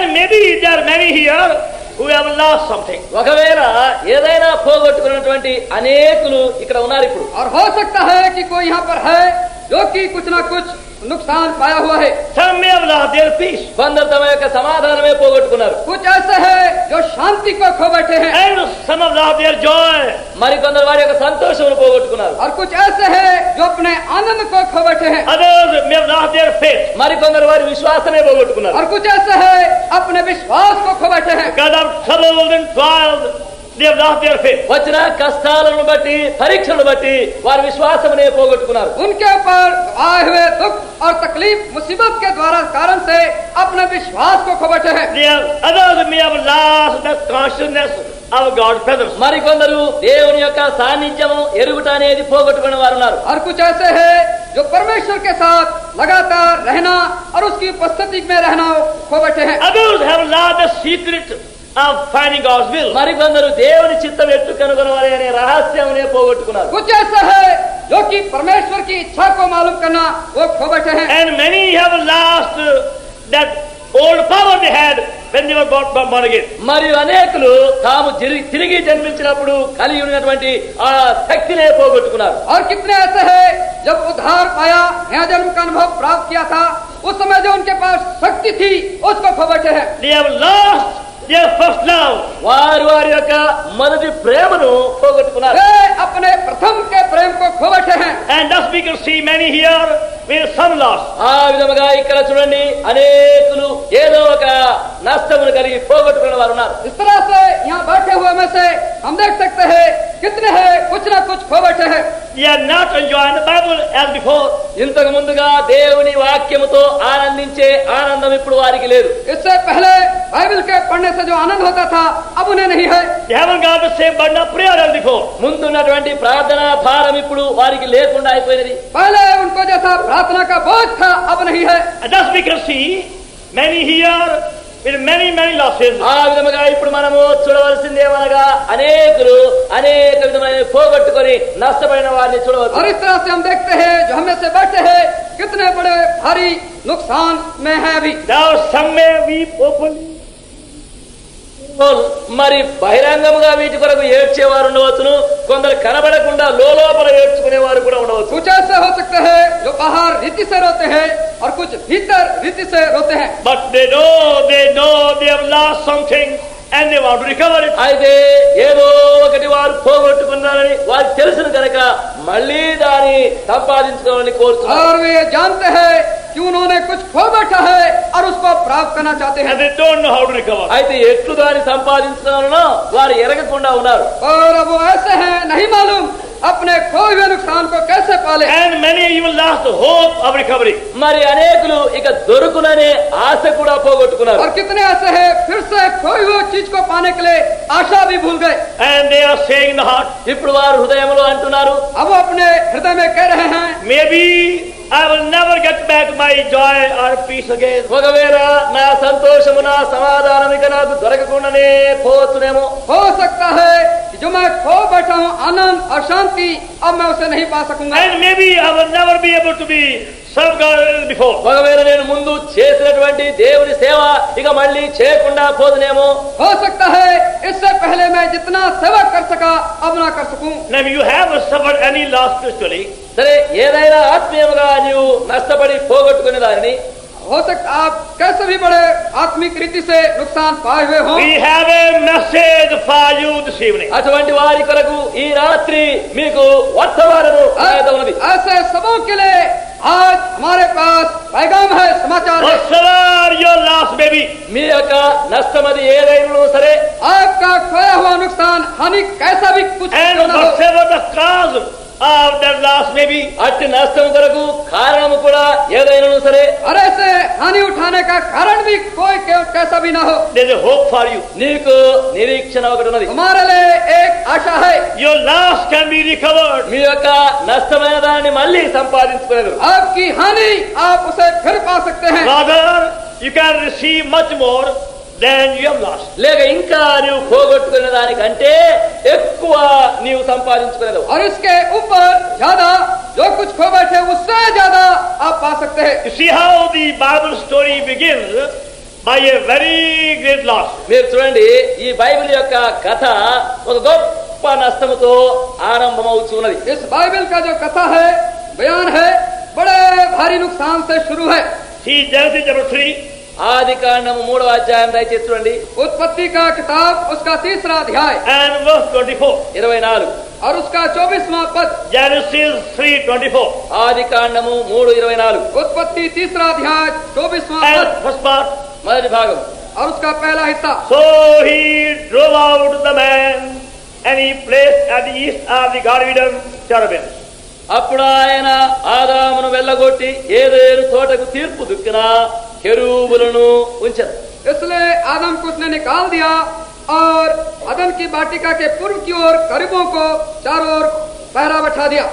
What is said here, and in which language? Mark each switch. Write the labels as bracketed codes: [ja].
[en] And maybe there are many here who have lost something. [te] ఒకవేళ ఏదైనా పోగొట్టుకున్నటువంటి అనేకులు ఇక్కడ ఉన్నారు ఇప్పుడు. [hi] और हो सकता है कि कोई यहाँ पर है जो कि कुछ ना कुछ नुकसान पाया हुआ है। [en] Some may have lost their peace. [te] కొందరు తమ యొక్క సమాధానమే పోగొట్టుకున్నారు. [hi] कुछ ऐसे हैं जो शांति को खो बैठे हैं। [en] And some have lost their joy. [te] మరి కొందరు వారి యొక్క సంతోషమును పోగొట్టుకున్నారు. [hi] और कुछ ऐसे हैं जो अपने आनंद को खो बैठे हैं। [en] Others may have lost their faith. [te] మరి కొందరు వారి విశ్వాసమే పోగొట్టుకున్నారు. [hi] और कुछ ऐसे हैं अपने विश्वास को खो बैठे हैं। [en] Because of troubles and trials, they have lost their faith. [te] వచ్చిన కష్టాలను బట్టి, పరీక్షలను బట్టి వారి విశ్వాసమునే పోగొట్టుకున్నారు. [hi] उनके ऊपर आए हुए दुख और तकलीफ, मुसीबत के द्वारा कारण से अपने विश्वास को खो बैठे हैं। [en] Others may have lost the consciousness of God's presence. [te] మరి కొందరు దేవుని యొక్క సాన్నిధ్యము ఎరుగుట అనేది పోగొట్టుకునే వారు ఉన్నారు. [hi] और कुछ ऐसे हैं जो परमेश्वर के साथ लगातार रहना और उसकी उपस्थिति में रहना खो बैठे हैं। [en] Others have lost the secret of finding God's will. [te] మరి కొందరు దేవుని చిత్తం ఎట్టు కనుగొనవాలి అనే రహస్యమునే పోగొట్టుకున్నారు. [hi] कुछ ऐसा है जो कि परमेश्वर की इच्छा को मालूम करना वो खो बैठे हैं। [en] And many have lost that old power they had when they were born again. [te] మరియు అనేకులు తాము తిరిగి జన్మించినప్పుడు కలిగి ఉన్నటువంటి ఆ శక్తినే పోగొట్టుకున్నారు. [hi] और कितने ऐसे हैं जब उद्धार पाया, नया जन्म का अनुभव प्राप्त किया था, उस समय जो उनके पास शक्ति थी उसको खो बैठे हैं। [en] They have lost their first love. [te] వారు వారి యొక్క మొదటి ప్రేమను పోగొట్టుకున్నారు. [hi] वे अपने प्रथम के प्रेम को खो बैठे हैं। [en] And thus we can see many here with some loss. [te] ఆ విధముగా ఇక్కడ చూడండి అనేకులు ఏదో ఒక నష్టమును కలిగి పోగొట్టుకున్న వారు ఉన్నారు. [hi] इस तरह से यहाँ बैठे हुए में से हम देख सकते हैं कितने हैं कुछ ना कुछ खो बैठे हैं। [en] They are not enjoying the Bible as before. [te] ఇంతకు ముందుగా దేవుని వాక్యముతో ఆనందించే ఆనందం ఇప్పుడు వారికి లేదు. [hi] इससे पहले बाइबल के पढ़ने से जो आनंद होता था अब उन्हें नहीं है। [en] They haven't got the same burden of prayer as before. [te] ముందున్నటువంటి ప్రార్థనా భారం ఇప్పుడు వారికి లేకుండా అయిపోయినది. [hi] पहले उनको जैसा प्रार्थना का बोझ था अब नहीं है। [en] And thus we can see many here with many losses. [te] ఆ విధముగా ఇప్పుడు మనము చూడవలసిందేమనగా అనేకులు అనేక విధమైన పోగొట్టుకొని నష్టపోయిన వారిని చూడవచ్చు. [hi] और इस तरह से हम देखते हैं जो हमें से बैठे हैं कितने बड़े भारी नुकसान में है अभी। [en] Now some may weep openly. [te] మరి బహిరంగముగా వీటి కొరకు ఏడ్చేవారు ఉండవచ్చును, కొందరు కనబడకుండా లోపల ఏడ్చుకునే వారు కూడా ఉండవచ్చు. [hi] कुछ ऐसे हो सकते हैं जो बाहर रीति से रोते हैं और कुछ भीतर रीति से रोते हैं। [en] But they know they have lost something and they want to recover it. [te] అయితే ఏదో ఒకటి వారు పోగొట్టుకున్నారని వారికి తెలుసును కనుక మళ్ళీ దాన్ని సంపాదించుకోవాలని కోరుతున్నారు. [hi] और वे जानते हैं कि उन्होंने कुछ खो बैठा है और उसको प्राप्त करना चाहते हैं। [en] And they don't know how to recover. [te] అయితే ఎట్లు దాన్ని సంపాదించుకోవాలనో వారు ఎరగకుండా ఉన్నారు. [hi] और अब वो ऐसे हैं, नहीं मालूम अपने खोए हुए नुकसान को कैसे पाले। [en] And many even lost the hope of recovery. [te] మరి అనేకులు ఇక దొరుకుననే ఆశ కూడా పోగొట్టుకున్నారు. [hi] और कितने ऐसे हैं फिर से खोई हुई चीज को पाने के लिए आशा भी भूल गए। [en] And they are saying in the heart, [te] ఇప్పుడు వారు హృదయంలో అంటున్నారు, [hi] अब वो अपने हृदय में कह रहे हैं, [en] maybe I will never get back my joy or peace again. [te] ఒకవేళ నా సంతోషము నా సమాధానం ఇక నాకు దొరకకుండానే పోతునేమో. [hi] हो सकता है कि जो मैं खो बैठा हूँ आनंद और शांति, अब मैं उसे नहीं पा सकूंगा। [en] And maybe I will never be able to be served God before. [te] ఒకవేళ నేను ముందు చేసినటువంటి దేవుని సేవ ఇక మళ్ళీ చేయకుండా పోదునేమో. [hi] हो सकता है इससे पहले मैं जितना सेवा कर सका अब ना कर सकूं। [en] Now if you have suffered any loss spiritually, [te] సరే, ఏదైనా ఆత్మీయముగా నీవు నష్టపడి పోగొట్టుకునే దానిని [hi] हो सकता आप कैसे भी बड़े आत्मिक रीति से नुकसान पाए हुए हो। [en] we have a message for you this evening. [te] అటువంటి వారి కొరకు ఈ రాత్రి మీకు వర్తమానము ఉన్నది. [hi] ऐसे सबों के लिए आज हमारे पास पैगाम है, समाचार है। [en] Whatsoever your loss may be, [te] మీ యొక్క నష్టమది ఏదైనా సరే, [hi] आपका खोया हुआ नुकसान हानि कैसा भी कुछ [en] and [hi] क्यों ना हो, [en] whatever the cause of that loss may be, [te] అట్టి నష్టం కొరకు కారణము కూడా ఏదైనా సరే, [hi] और ऐसे हानि उठाने का कारण भी कोई कैसा भी ना हो, [en] there is a hope for you. [te] నీకు నిరీక్షణ ఒకటి ఉన్నది. [hi] हमारे लिए एक आशा है। [en] Your loss can be recovered. [te] మీ యొక్క నష్టమైన దాన్ని మళ్ళీ సంపాదించుకునేది. [hi] आपकी हानि आप उसे फिर पा सकते हैं। [en] Rather, you can receive much more than you have lost. [te] లేక ఇంకా నీవు పోగొట్టుకునే దానికంటే ఎక్కువ నీవు సంపాదించుకునేది. [hi] और इसके ऊपर ज्यादा जो कुछ खो बैठे उससे ज्यादा आप पा सकते हैं। [en] You see how the Bible story begins by a very great loss. [te] మీరు చూడండి, ఈ బైబిల్ యొక్క కథ ఒక గొప్ప నష్టముతో ఆరంభమవుతున్నది. [hi] इस बाइबल का जो कथा है, बयान है, बड़े भारी नुकसान से शुरू है। [en] See Genesis chapter 3, [te] ఆది కాండము 3వ అధ్యాయం దయచేసి చూడండి. [hi] उत्पत्ति का किताब उसका 3रा अध्याय [en] and verse 24. [te] 24. [hi] और उसका 24वां पद। [en] Genesis 3:24. [te] ఆది కాండము 3:24. [hi] उत्पत्ति 3रा अध्याय 24वां [en] And [hi] पद [en] first part. [te] మొదటి భాగం. [hi] और उसका पहला हिस्सा। [en] So he drove out the man and he placed at the east of the Garden of Eden cherubim. [te] అప్పుడు ఆయన ఆదామును వెళ్ళగొట్టి ఏదేను తోటకు తీర్పు దిక్కున కెరూబులను ఉంచెను. [hi] इसलिए आदम को उसने निकाल दिया और अदन की वाटिका के पूर्व की ओर करीबों को चारों ओर पहरा बैठा दिया।